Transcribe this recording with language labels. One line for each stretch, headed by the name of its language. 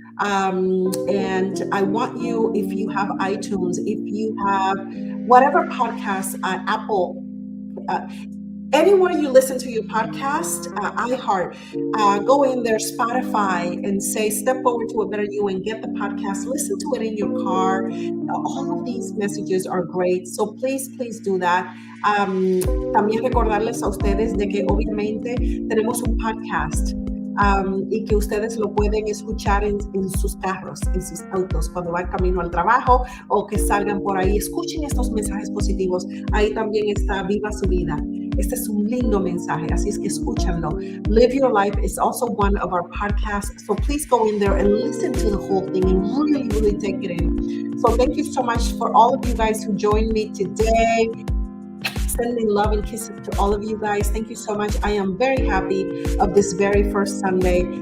English: And I want you, if you have iTunes, if you have whatever podcast, Apple, anywhere you listen to your podcast, iHeart, go in there, Spotify, and say, step forward to a better you and get the podcast. Listen to it in your car. All of these messages are great. So please do that.
Spanish: También recordarles a ustedes de que obviamente tenemos un podcast. Y que ustedes lo pueden escuchar en sus carros, en sus autos, cuando van camino al trabajo o que salgan por ahí. Escuchen estos mensajes positivos. Ahí también está Viva su vida. Este es un lindo mensaje, así es que escúchanlo.
English: Live Your Life is also one of our podcasts, so please go in there and listen to the whole thing and really take it in. So thank you so much for all of you guys who joined me today. Sending love and kisses to all of you guys. Thank you so much. I am very happy of this very first Sunday.